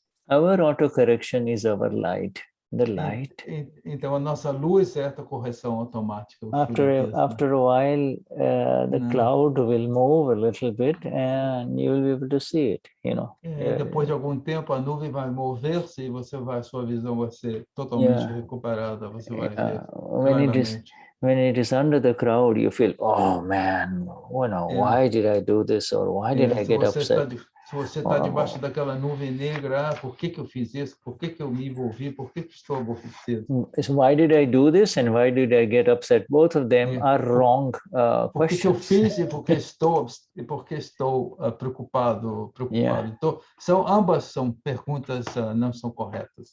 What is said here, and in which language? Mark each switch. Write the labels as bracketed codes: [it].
[en] Our auto correction is our light. The light. [pt] Então a nossa luz é essa correção automática. [en] After a while, the cloud will move a little bit, and you will be able to see it. [pt] Depois de algum tempo, a nuvem vai mover-se e sua visão vai ser totalmente recuperada. Você vai ver claramente. [en] When it is under the crowd, you feel, oh man, why did I do this, or why did I get upset? [pt] Se você está debaixo daquela nuvem negra, por que eu fiz isso? Por que eu me envolvi? Por que estou aborrecido? [en] So why did I do this and why did I get upset? Both of them are wrong [pt] Por que eu [en] questions. [pt] fiz e por que estou preocupado? Então, ambas são perguntas não são corretas.